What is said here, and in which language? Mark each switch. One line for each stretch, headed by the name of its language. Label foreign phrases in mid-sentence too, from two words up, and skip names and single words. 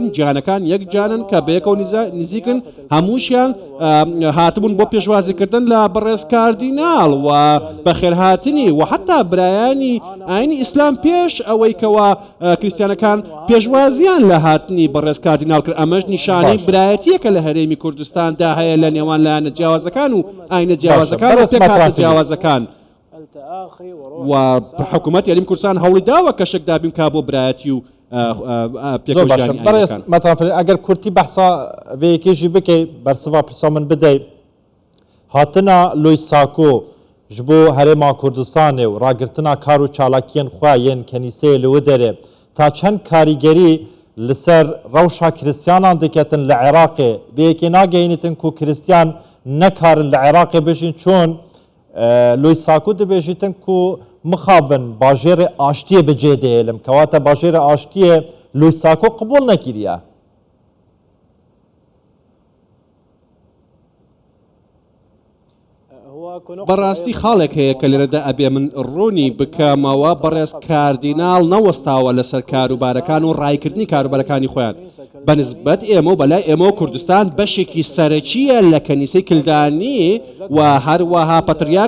Central Kurdish: جانەکان یەک جانن کە بەیەکەوە نزیکن هەمووشیان هاتبوون بۆ پێشوازیکردن لە بەڕێز کاردینال و بەخێرهاتنی و حتا برایانی ئاینی ئیسلام پێش ئەوەی کەوا کریسیانەکان پێشوازیان لە هاتنی بەڕێز کاردینال کرد ئەمەش نیشانەی برایەتیەکە لە هەرێمی کوردستاندا هەیە لە نێوان لایەنە جیاوازەکان و ئاینە جیاوازەکان و پێکهاتە جیاوازەکان و حکوومەت یاریمی کوردستان هەوڵی داوە کەشێک دابین کا بۆ برایەتی و
Kurdish: پێکژیانی ئەگەر کورتی بەحسا vêyekêjî bike bersiva pirsa min bide hatina Lûyîsako ji bo herêma Kurdistanê û ragirtina kar û çalakiyên xwe yên kenîseyê li wê derê ta çend karîgerî li ser rewşa kiristyanan diketin li Iraqê vêyekê nagehînitin ku kiristyan nekarin li Iraqê bijîn çûn Lûyîsako dibêjîtin ku mixabin bajêrê aştiyê bi cê dihêlim kewata bajêrê aştiyê Lûyîsako qibûl nekiriye
Central Kurdish: بەڕاستی خاڵێک هەیە کە لێرەدا ئەبێ من ڕوونی بکەمەوە بەڕێز کاردینال نەوەستاوە لەسەر کاروبارەکان و ڕایکردنی کاروبارەکانی خۆیان بەنسبەت ئێمە و بەلای ئێمە و کوردستان بەشێکی سەرەکیە لە کەنیسەی کلدانی و هەروەها پەتریاک